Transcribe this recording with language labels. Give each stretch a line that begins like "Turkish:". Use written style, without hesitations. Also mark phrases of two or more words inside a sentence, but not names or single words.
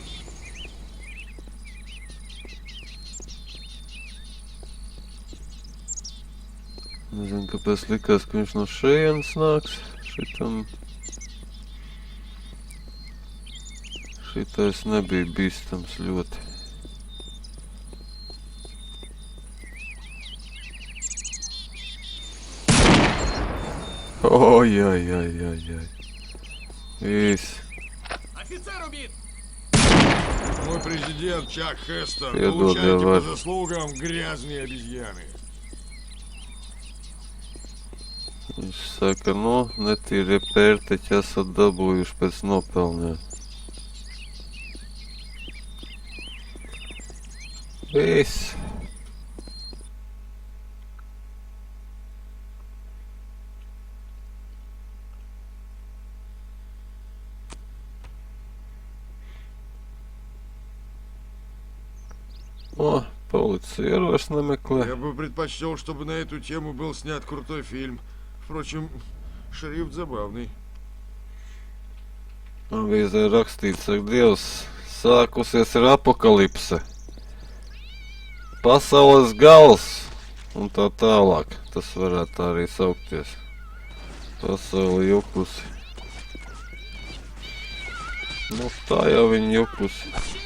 Latvian: Nezinu, kāpēc likās, ka viņš no šejienes nāks. Šitais nebija bīstams ļoti. Ой-ой-ой-ой-ой.
Russian: Весь. Офицер убит! Мой президент Чак Хестон. Я Получаете давай. по заслугам, грязные обезьяны.
Latvian: Viņš saka, nu, netīrie pērteķi esat dabūjuši pēc nopelniem. Viss.
Russian: О, полиция ваш намекла. Я бы предпочел, чтобы на эту тему был снят крутой фильм. Впрочем, шрифт забавный.
Latvian: Avīzē rakstīts, ak Dievs, sākusies ir apokalipse. Pasaules gals un tā tālāk. Tas varētu tā arī saukties. Pasauli jukusi. Nu tā jau viņa jukusi.